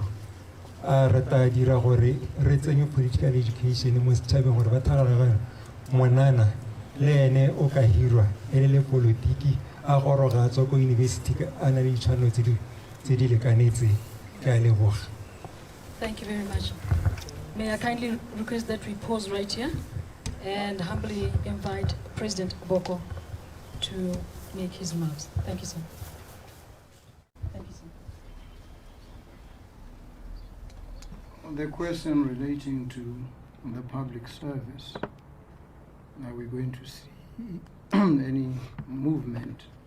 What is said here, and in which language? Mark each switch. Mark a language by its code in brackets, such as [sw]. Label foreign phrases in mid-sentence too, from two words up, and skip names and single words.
[tn] A re tla dira gore re tsenye [en] political education [tn] mo setšhabeng gore ba thagalagana monana le ene o ka hirwa e le politiki a goroga a tswa ko university a na le ditshwanelo tse di lekanetseng. Ke a leboga. [en] Thank you very much. May I kindly request that we pause right here and humbly invite President Boko to make his remarks. Thank you, sir. Thank you, sir. The question relating to the public service, are we going to see any movement?